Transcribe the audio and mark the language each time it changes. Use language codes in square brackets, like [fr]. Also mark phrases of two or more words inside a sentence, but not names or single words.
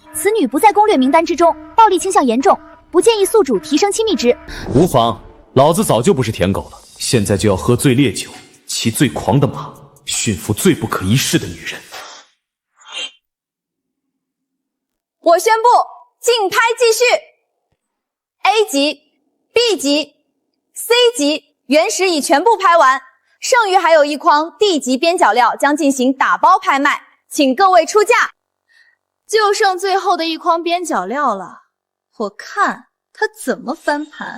[zh] 此女不在攻略名單之中，暴力傾向嚴重，不建議宿主提升親密值。無妨，老子早就不是舔狗了，現在就要喝醉烈酒，騎最狂的馬，馴服最不可一世的女人。我宣布，競拍繼續 ，A 級、B 級、C 級原石已全部拍完，剩餘還有一筐 D 級邊角料將進行打包拍賣，請各位出價。就剩最後的一筐邊角料了，我看他怎麼翻盤。